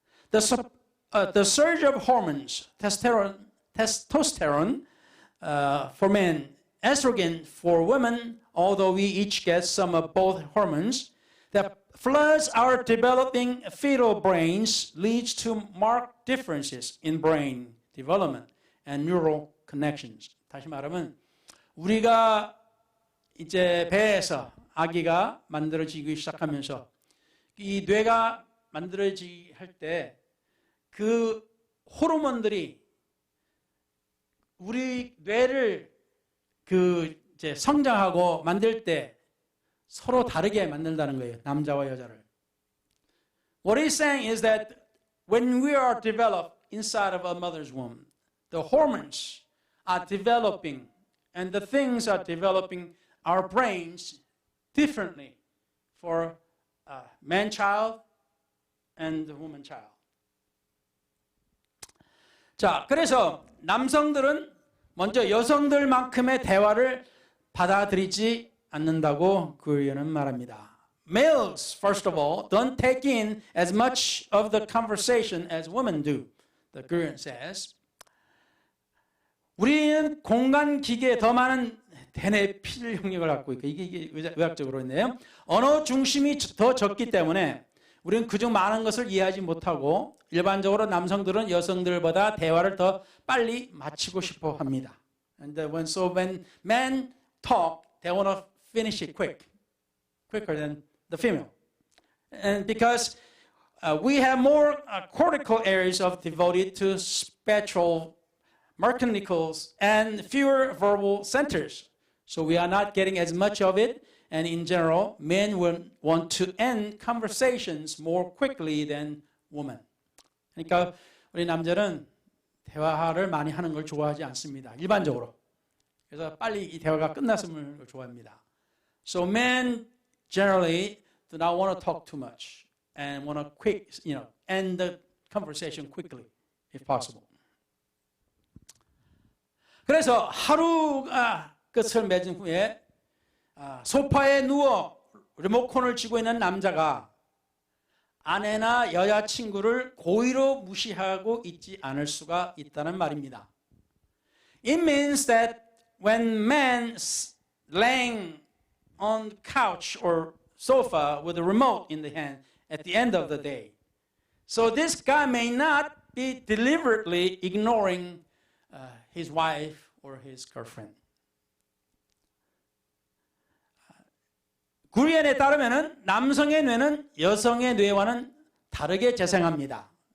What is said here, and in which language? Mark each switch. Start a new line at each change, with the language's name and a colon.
English: The surge of hormones, testosterone for men, estrogen for women, although we each get some of both hormones, that floods our developing fetal brains leads to marked differences in brain development and neural connections.
Korean: 다시 말하면 우리가 이제 배에서 아기가 만들어지기 시작하면서 이 뇌가 만들어지기 할 때 그 호르몬들이 우리 뇌를 그 이제 성장하고 만들 때 서로 다르게 만든다는 거예요. 남자와 여자를.
English: What he's saying is that when we are developed inside of a mother's womb, the hormones are developing and the things are developing our brains differently for a man child and the woman child.
Korean: 자, 그래서 남성들은 먼저 여성들만큼의 대화를 받아들이지 않는다고 구리언은 말합니다.
English: Males, first of all, don't take in as much of the conversation as women do, the Guren says.
Korean: 우리는 공간 기계에 더 많은 대뇌 필 영역을 갖고 있고 이게 의학적으로 있네요. 언어 중심이 더 적기 때문에 우리는 그중 많은 것을 이해하지 못하고 일반적으로 남성들은 여성들보다 대화를 더 빨리 마치고 싶어 합니다.
English: And when men talk, they want to finish it quicker than the female. And because we have more cortical areas devoted to spatial mechanicals and fewer verbal centers. So we are not getting as much of it. And in general, men will want to end conversations more quickly than women.
Korean: 그러니까 우리 남자는 대화를 많이 하는 걸 좋아하지 않습니다. 일반적으로. 그래서 빨리 이 대화가 끝났음을 좋아합니다.
English: So men generally do not want to talk too much and want to end the conversation quickly, if possible.
Korean: 그래서 하루가 끝을 맺은 후에 소파에 누워 리모컨을 쥐고 있는 남자가 아내나 여자친구를 고의로 무시하고 있지 않을 수가 있다는 말입니다.
English: It means that when men laying on the couch or sofa with a remote in the hand at the end of the day, so this guy may not be deliberately ignoring his wife or his girlfriend.
Korean: 구리언에 따르면 남성의 뇌는 여성의 뇌와는 다르게 재생합니다.